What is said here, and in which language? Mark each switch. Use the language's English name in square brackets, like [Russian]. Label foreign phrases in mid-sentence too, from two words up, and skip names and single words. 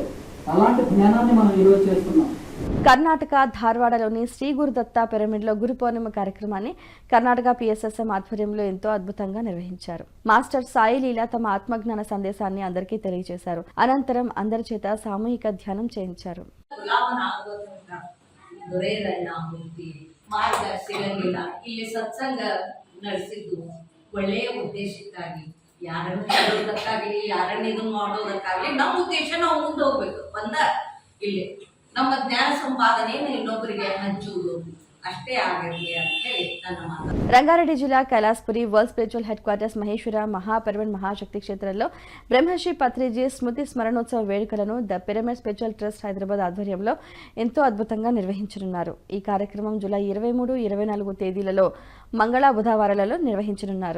[Telugu] అలాంటి ధ్యానాన్ని మనం ఈరోజు చేస్తున్నాం. కర్ణాటక ధార్వాడలోని శ్రీ గురుదత్త పిరమిడ్లో గురు పౌర్ణిమ కార్యక్రమాన్ని కర్ణాటక పిఎస్ఎస్ఎం ఆధ్వర్యంలో ఎంతో అద్భుతంగా నిర్వహించారు. మాస్టర్ సాయి లీలా తమ ఆత్మజ్ఞాన సందేశాన్ని అందరికీ తెలియజేశారు. అనంతరం అందరి చేత సామూహిక ధ్యానం చేయించారు. [Kannada] ಇಲ್ಲಿ ಸತ್ಸಂಗ ನಡೆಸಿದ್ದು ಒಳ್ಳೆಯ ಉದ್ದೇಶಕ್ಕಾಗಿ, ಯಾರನ್ನು ಹೇಳೋದಕ್ಕಾಗಲಿ, ಯಾರನ್ನ ಇದನ್ನ ಮಾಡೋದಕ್ಕಾಗಲಿ ನಮ್ಮ ಉದ್ದೇಶ ನಾವು ಮುಂದೆ ಹೋಗ್ಬೇಕು. ಇಲ್ಲಿ ನಮ್ಮ ಜ್ಞಾನ ಸಂಪಾದನೆಯನ್ನು ಇನ್ನೊಬ್ಬರಿಗೆ ಹಂಚುವುದು, ಅಷ್ಟೇ ಆಗಿರಲಿ ಅಂತ ಹೇಳಿ ನನ್ನ ಮಾತು. [Telugu] రంగారెడ్డి జిల్లా కైలాస్పురి వరల్డ్ స్పిరిచువల్ హెడ్ క్వార్టర్స్ మహేశ్వర మహాపిరమిడ్ మహాశక్తి క్షేత్రంలో బ్రహ్మశ్రీ పత్రిజీ స్మృతి స్మరణోత్సవ వేడుకలను ద పిరమిడ్ స్పిరిచువల్ ట్రస్ట్ హైదరాబాద్ ఆధ్వర్యంలో ఎంతో అద్భుతంగా నిర్వహించనున్నారు. ఈ కార్యక్రమం జూలై 23, 24 తేదీలలో మంగళ బుధవారాలలో నిర్వహించనున్నారు.